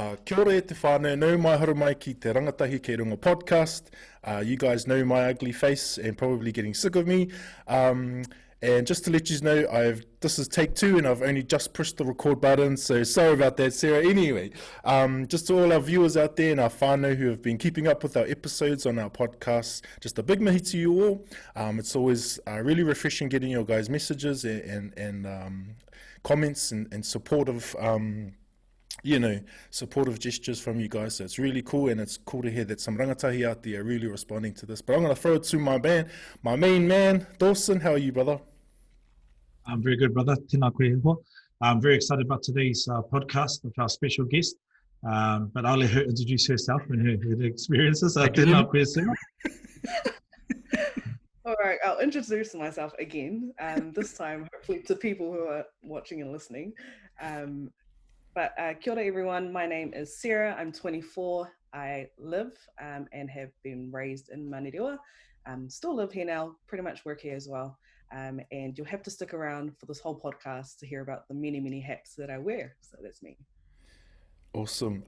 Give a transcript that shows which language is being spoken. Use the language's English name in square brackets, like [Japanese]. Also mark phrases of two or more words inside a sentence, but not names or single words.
[Māori] Kia ora e te whānau, nau mai haru mai ki te Rangatahi Kei Runga podcast. [English] You guys know my ugly face and probably getting sick of me. And just to let you know, this is take 2 and I've only just pushed the record button, so sorry about that, Sarah. Anyway, just to all our viewers out there and our whānau who have been keeping up with our episodes on our podcast, just a big mihi to you all. It's always really refreshing getting your guys' messages and comments and supportive supportive gestures from you guys. So it's really cool, and it's cool to hear that some rangatahi out there are really responding to this. But I'm going to throw it to my main man, Dawson. How are you, brother? I'm very good, brother. [Māori] Tēnā koe hoa. [English] I'm very excited about today's podcast with our special guest. But I'll let her introduce herself and her experiences. [Māori] Tēnā koe, Sarah. [English] All right, I'll introduce myself again, this time hopefully to people who are watching and listening. But [Māori] kia ora [English] everyone, my name is Sarah, I'm 24, I live and have been raised in Manerua, still live here now, pretty much work here as well, and you'll have to stick around for this whole podcast to hear about the many, many hats that I wear, so that's me. Awesome.